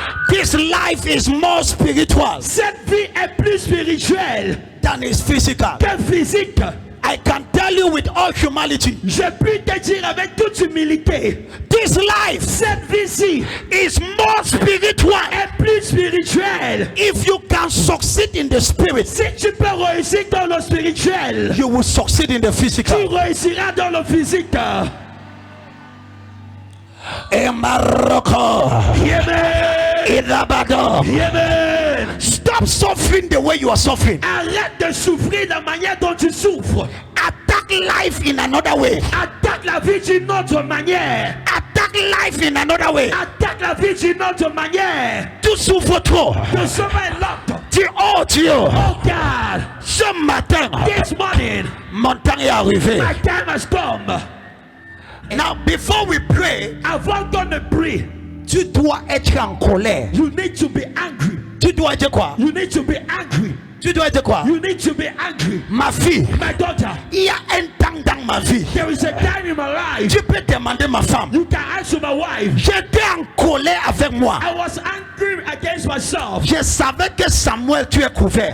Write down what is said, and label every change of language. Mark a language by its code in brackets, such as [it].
[en] This life is more spiritual [fr] Cette vie est plus spirituelle [en] than is physical. [fr] que physique. [en] I can tell you with all humility, [fr] Je puis te dire avec toute humilité, [en] this life [fr] cette vie-ci [en] is more spiritual. [fr] est plus spirituelle. [en] If you can succeed in the spirit, [fr] Si tu peux réussir dans le spirituel, [en] you will succeed in the [fr] tu physical. réussiras dans le physique. Et Morocco, [en] Amen. Irabado. Amen. Stop suffering the way you are suffering. [fr] Arrête de souffrir de la manière dont tu souffres. [en] Attack life in another way. [fr] Attaque la vie d'une autre manière. [en] Attack life in another way. [fr] Attaque la vie d'une autre manière. Tu souffres trop. [en] The summer is locked. [fr] Dis oh Dieu, [en] Oh God, [fr] ce matin, [en] this morning, [fr] mon temps est arrivé. [en] my time has come. Now, before we pray, [fr] Avant qu'on ne prie, tu dois être en colère. [en] you need to be angry. [fr] Tu dois être quoi? [en] You need to be angry. [fr] Tu dois être quoi? [en] You need to be angry. [fr] Ma fille, [en] My daughter, [fr] il y a un temps dans ma vie. [en] there is a time in my life. [fr] Tu peux demander ma femme. [en] You can answer my wife. [fr] J'étais en colère avec moi. [en] I was angry against myself. [fr] Je savais que Samuel, tu es couvert.